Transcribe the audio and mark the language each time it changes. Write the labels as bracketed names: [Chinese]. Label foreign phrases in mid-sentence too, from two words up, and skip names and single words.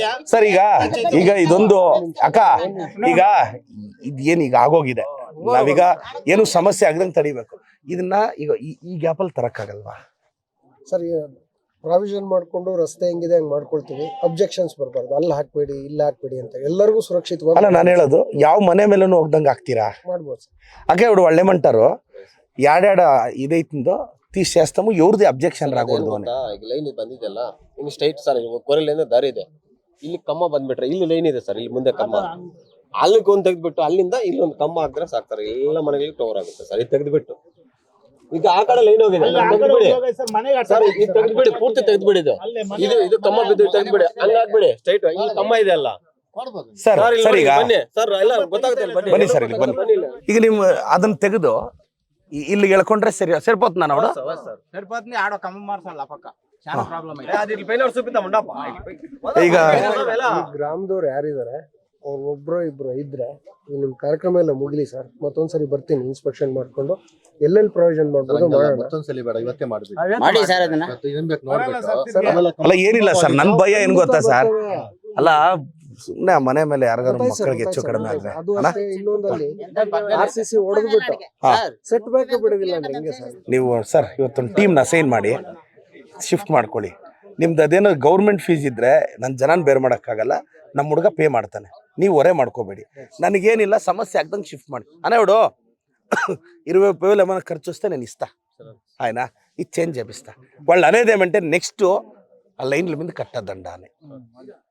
[Kannada] ಸರ್ ಈಗ ಇದೊಂದು ಅಕ್ಕ ಈಗ ಇದೇನು ಈಗ ಆಗೋಗಿದೆ ನಾವೀಗ ಏನು ಸಮಸ್ಯೆ ಆಗದಂಗೆ ತಡಿಬೇಕು ಇದನ್ನ ಈಗ ಈ ಗ್ಯಾಪಲ್ಲಿ ತರಕ್ಕಾಗಲ್ವಾ ಸರ್ ಪ್ರಾವಿಷನ್ ಮಾಡ್ಕೊಂಡು ರಸ್ತೆ ಹೆಂಗಿದೆ ಹಂಗೆ ಮಾಡ್ಕೊಳ್ತೀವಿ ಅಬ್ಜೆಕ್ಷನ್ಸ್ ಬರಬಾರ್ದು ಅಲ್ಲಿ ಹಾಕ್ಬೇಡಿ ಇಲ್ಲಿ ಹಾಕ್ಬೇಡಿ ಅಂತ ಎಲ್ಲರಿಗೂ ಸುರಕ್ಷಿತವಾಗಿ ಅಲ್ಲ ನಾನು ಹೇಳೋದು ಯಾವ ಮನೆ ಮೇಲೂ ಹೋಗ್ದಂಗೆ ಆಗ್ತೀರಾ ಮಾಡ್ಬೋದು ಸರ್ [Telugu] అకే ఇప్పుడు వాళ్ళు ఏమంటారు యాడాడ ఇదైతుందో తీసేస్తాము ఎవరిది అబ్జెక్షన్ రాకూడదు అని [Kannada] ಈಗ ಲೈನ್ ಬಂದಿದೆಲ್ಲ ಇನ್ನು ಸ್ಟ್ರೈಟ್ ಸರ್ ಕೊರಲಿಂದ ದಾರಿ ಇದೆ ಇಲ್ಲಿ ಕಮ್ಮ ಬಂದ್ಬಿಟ್ರೆ ಇಲ್ಲಿ ಲೈನ್ ಇದೆ ಸರ್ ಇಲ್ಲಿ ಮುಂದೆ ಕಮ್ಮ ಅಲ್ಲಿಗೆ ಒಂದು ತೆಗೆದ್ಬಿಟ್ಟು ಅಲ್ಲಿಂದ ಇಲ್ಲೊಂದು ಕಮ್ಮ ಹಾಕಿದ್ರೆ ಸಾಕ್ತಾರೆ ಎಲ್ಲ ಮನೆಗಳಿಗೆ ಕವರ್ ಆಗುತ್ತೆ ಸರ್ ಇದು ತೆಗೆದ್ಬಿಟ್ಟು ಈಗ ಆ ಕಡೆ ಲೈನ್ ಹೋಗಿದೆ ಸರ್ ಇದು ತೆಗೆದ್ಬಿಡಿ ಪೂರ್ತಿ ತೆಗೆದ್ಬಿಡಿ ಇದು ಕಮ್ಮ ಬಿದ್ದು ತೆಗೆದ್ಬಿಡಿ ಹಂಗಾಗ್ಬಿಡಿ ಸ್ಟ್ರೈಟ್ ಇಲ್ಲಿ ಕಮ್ಮ ಇದೆ ಅಲ್ಲ ಸರ್ ಈಗ ಬನ್ನಿ ಸರ್ ಎಲ್ಲ ಗೊತ್ತಾಗುತ್ತೆ ಬನ್ನಿ ಸರ್ ಇಲ್ಲಿ ಬನ್ನಿ ಈಗ ನೀವು ಅದನ್ನ ತೆಗೆದು ಇಲ್ಲಿಗೆ ಎಳ್ಕೊಂಡ್ರೆ ಸರಿపోతుందా ನೋಡು [Telugu] సరిపోతుంది ఆడో కమ్మ మార్చాలి పక్క చాలా ప్రాబ్లం అయితే అది పైన చూపిద్దాం [Kannada] ಈಗ ಗ್ರಾಮದವ್ರು ಯಾರಿದ್ದಾರೆ ಒಬ್ರು ಇಬ್ರು ಇದ್ರೆ ಈ ನಿಮ್ ಕಾರ್ಯಕ್ರಮ ಎಲ್ಲ ಮುಗಿಲಿ ಸರ್, ಮತ್ತೊಂದ್ಸರಿ ಬರ್ತೀನಿ ಇನ್ಸ್ಪೆಕ್ಷನ್ ಮಾಡ್ಕೊಂಡು ಎಲ್ಲೆಲ್ಲಿ ಪ್ರೊವಿಷನ್ ಮಾಡ್ಬೋದು ಮಾಡೋಣ. ಮತ್ತೊಂದ್ಸಲಿ ಬೇಡ, ಇವತ್ತೇ ಮಾಡ್ಬೇಕು. ಮಾಡಿ ಸರ್ ಅದನ್ನ. ಏನ್ ಬೇಕು ನೋಡ್ಬಿಟ್ಟು ಸರ್, ಆಮೇಲೆ ಅಲ್ಲ ಏನಿಲ್ಲ ಸರ್, ನನ್ ಭಯ ಏನ್ ಗೊತ್ತಾ ಸರ್, ಬರ್ತವೆ. ಅಲ್ಲ ಸುಮ್ನೆ ಮನೆ ಮೇಲೆ ಯಾರಿಗಾರು ಗೊತ್ತಾಯ್ತು ಸರ್, ಮಕ್ಕಳಿಗೆ ಹೆಚ್ಚು ಗೊತ್ತಾಯ್ತು ಕಡಿಮೆ ಸರ್. ಆದ್ರೆ ಅದು ಅಲ್ಲ ಅಷ್ಟೇ, ಇನ್ನೊಂದಲ್ಲಿ RCC ಹೊಡೆದ್ಬಿಟ್ಟು ಹಾ. [English] set back [Kannada] ಬಿಡೋದಿಲ್ಲ ಅಂದ್ರೆ ಹೆಂಗೆ ಸರ್? ನೀವು ಸರ್ ಇವತ್ತೊಂದು ಟೀಮ್ನ ಅಸೈನ್ ಮಾಡಿ ಶಿಫ್ಟ್ ಮಾಡ್ಕೊಳ್ಳಿ. ನಿಮ್ದು ಅದೇನೋ [English] government fees [Kannada] ಇದ್ರೆ ನನ್ನ ಜನನ ಬೇರೆ ಮಾಡೋಕ್ಕಾಗಲ್ಲ, ನಮ್ಮ ಹುಡುಗ ಪೇ ಮಾಡ್ತಾನೆ, ನೀವು ಹೊರೆ ಮಾಡ್ಕೋಬೇಡಿ. ನನಗೇನಿಲ್ಲ, ಸಮಸ್ಯೆ ಆಗ್ದಂಗೆ ಶಿಫ್ಟ್ ಮಾಡಿ ಅನೇ ಹುಡು [Telugu] 20,000 ఏమైనా ఖర్చు వస్తే నేను ఇస్తా ఆయన ఇది చేంజ్ చేపిస్తా. వాళ్ళు అనేదేమంటే నెక్స్ట్ ఆ లైన్ల మీద కట్టద్దండా అని.